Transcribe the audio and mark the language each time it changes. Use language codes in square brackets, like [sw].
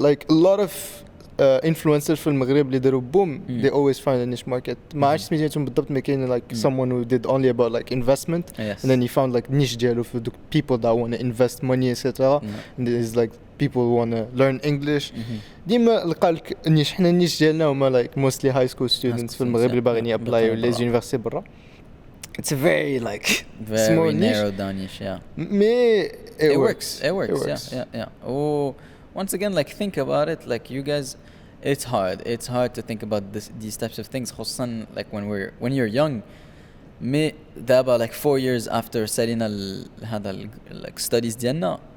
[en] Like a lot of influencers [ar] في المغرب اللي داروا [en] boom, they always find a niche market. [ar] ما عرفتش سميتهم بالضبط ما كاين [en] like someone who did only about like investment and then he found like niche [ar] ديالو في [en] people that want to invest money etc. and there's like people who want to learn English. [ar] ديما لقى لك النيش. حنا النيش ديالنا هما [en] like mostly high school students [ar] في المغرب اللي باغيين يابلايو لي زونيفرسيتي برا. [en] It's a very like very narrowed down niche. [fr] Mais [en] it works. Yeah. Oh, once again, like think about it. Like you guys, it's hard to think about these types of things. خصوصا like when you're young. Me دابا like 4 years after [ar] سالينا هذا [en] like studies ديالنا.